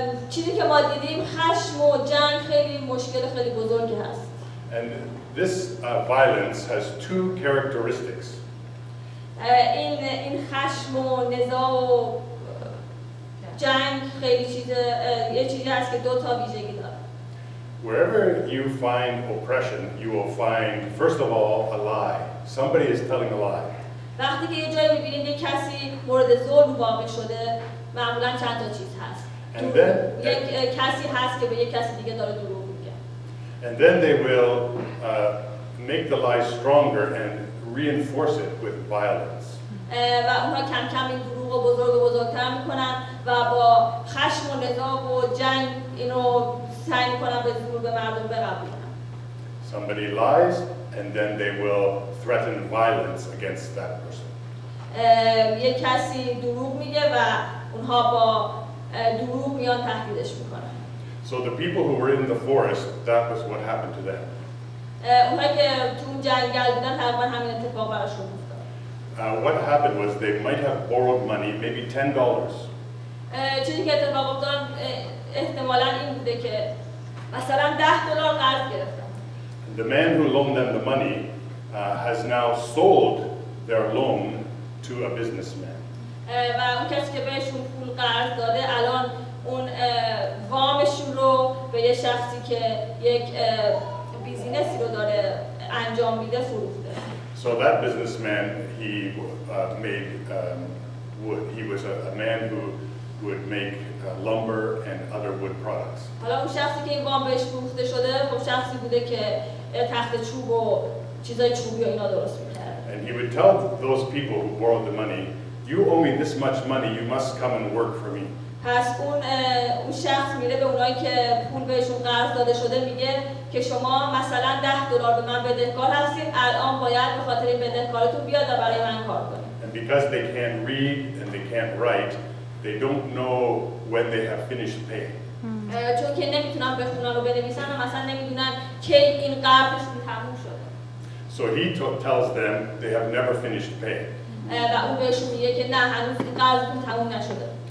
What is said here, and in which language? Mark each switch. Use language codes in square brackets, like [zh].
[fa] چیزی که ما دیدیم خشم و جنگ خیلی مشکل خیلی بزرگی هست. [en] And this violence has two characteristics. [fa] این خشم و نزاع و جنگ خیلی یه چیزی هست که دو تا ویژگی داره. [en] Wherever you find oppression, you will find, first of all, a lie. Somebody is telling a lie. [fa] وقتی که یه جایی می‌بینیم یه کسی مورد ظلم واقع شده، معمولاً چند تا چیز هست. یک کسی هست که به یک کسی دیگه داره دروغ میگه. [en] And then they will make the lie stronger and reinforce it with violence. [fa] و اونها کم کم این دروغ رو بزرگ و بزرگتر میکنن و با خشم و نزاع و جنگ اینو سعی میکنن به زور به مردم بقبولن. [en] Somebody lies and then they will threaten violence against that person. [fa] یک کسی دروغ میگه و اونها با دروغ میان تهدیدش میکنن. [en] So the people who were in the forest, that was what happened to them. [fa] اونهایی که تو اون جنگل بودن تقریبا همین اتفاق براشون افتاد. [en] What happened was they might have borrowed money, maybe $10. [fa] چیزی که اتفاق افتاد احتمالاً این بوده که مثلا $10 قرض گرفتن. [en] The man who loaned them the money has now sold their loan to a businessman. [fa] و اون کسی که بهشون پول قرض داده الان اون وامشون رو به یه شخصی که یک بیزینسی رو داره انجام میده فروخته. [en] So that businessman, he made wood. He was a man who would make lumber and other wood products. [fa] حالا اون شخصی که این وام بهش فروخته شده، خب شخصی بوده که تخت چوب و چیزای چوبی و اینا درست می‌کرد. [en] And he would tell those people who borrowed the money, "You owe me this much money. You must come and work for me." [fa] پس اون شخص میره به اونایی که پول بهشون قرض داده شده میگه که شما مثلا $10 به من بدهکار هستید، الان باید به خاطر این بدهکارتون بیاد و برای من کار کنید. [en] And because they can't read and they can't write, they don't know when they have finished paying. [fa] چون که نمیتونن بخونن و بنویسن و مثلا نمیدونن کی این قرضشون تموم شده. [en] So he tells them they have never finished paying. [fa] و اون بهشون میگه که نه هنوز این قرضتون تموم نشده.